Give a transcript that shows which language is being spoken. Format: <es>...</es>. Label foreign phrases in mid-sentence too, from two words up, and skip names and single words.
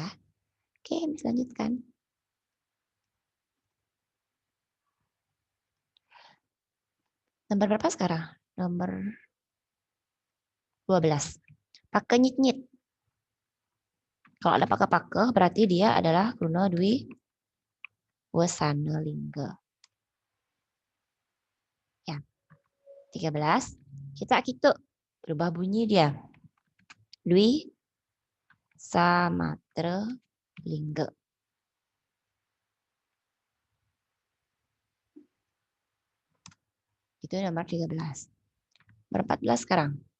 <id>Oke, bisa lanjutkan. Nomor berapa sekarang? Nomor 12. Pake nyit-nyit. Kalau ada pake-pake, berarti dia adalah krune dwi wasana lingga. Ya. 13. Kita kitu. Berubah bunyi dia. Dwi samatra lingga. Itu nomor 13. Ber-14 sekarang.</id>